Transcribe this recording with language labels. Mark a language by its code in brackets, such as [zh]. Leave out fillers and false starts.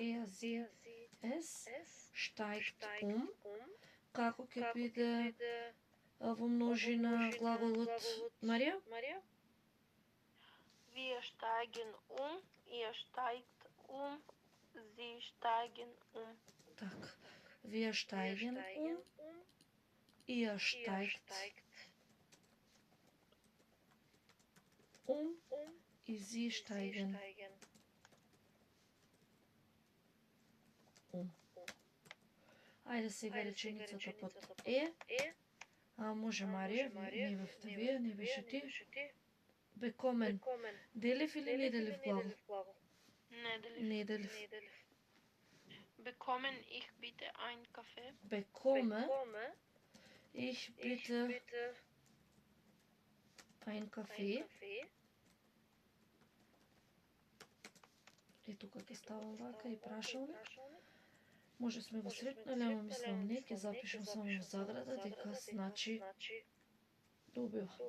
[de] Sie steigt [mk] Како ќе биде во множина глаголот Марија? [de] Wir steigen ihr steigt sie steigen [mk] Така. [de] Wir steigen ihr steigt и sie steigen [mk] Ајде сега реченицата под Е. Може Марија, не бевте вие, не беше ти. Bekommen. Делив или не делив глагол? Не делив. Не делив. [de] Bekommen ich bitte ein Kaffee? Bekomme ich bitte ein Kaffee. [mk] И тука ќе ставам вака и прашалник. Може сме го сретнале, ама мислам не, ќе запишам само во заграда дека значи добива.